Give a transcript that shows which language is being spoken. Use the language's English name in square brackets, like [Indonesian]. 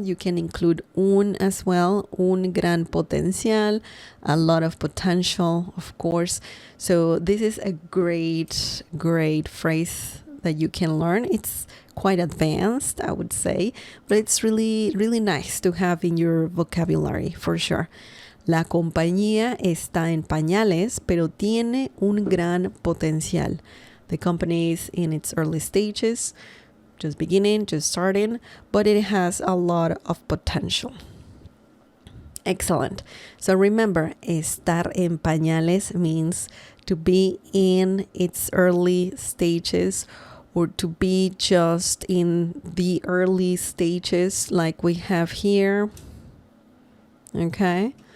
[English] You can include un as well, [Spanish] un gran potencial, [English] a lot of potential, of course. So this is a great phrase that you can learn. It's quite advanced, I would say, but it's really, really nice to have in your vocabulary for sure. [Spanish] La compañía está en pañales, pero tiene un gran potencial. [English] The company is in its early stages, just beginning, just starting, but it has a lot of potential. Excellent. So remember, [Spanish] estar en pañales [English] means to be in its early stages or to be just in the early stages like we have here. Okay?